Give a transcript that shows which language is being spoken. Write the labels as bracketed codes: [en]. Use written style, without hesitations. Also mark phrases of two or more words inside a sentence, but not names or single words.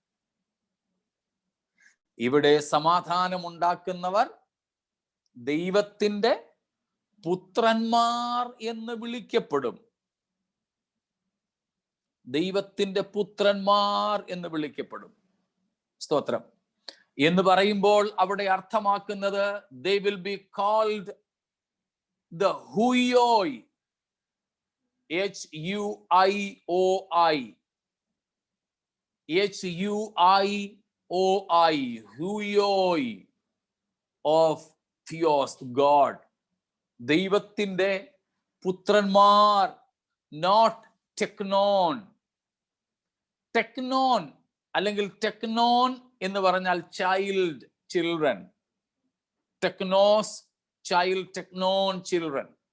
[ml] ഇവിടെ സമാധാനമുണ്ടാക്കുന്നവർ ദൈവത്തിന്റെ പുത്രന്മാർ എന്ന് വിളിക്കപ്പെടും. ദൈവത്തിന്റെ പുത്രന്മാർ എന്ന് വിളിക്കപ്പെടും. സ്തോത്രം. എന്ന് പറയുമ്പോൾ അവിടെ അർത്ഥമാക്കുന്നത് [en] they will be called the huioi, H-U-I-O-I, H-U-I-O-I, huioi of Theos, God. [ml] ദൈവത്തിന്റെ പുത്രന്മാർ, not ടെക്നോൻ. ടെക്നോൻ അല്ലെങ്കിൽ ടെക്നോൻ എന്ന് പറഞ്ഞാൽ [en] child, children. [ml] ടെക്നോസ് ചൈൽഡ്, ടെക്നോൻ ചിൽഡ്രൻ.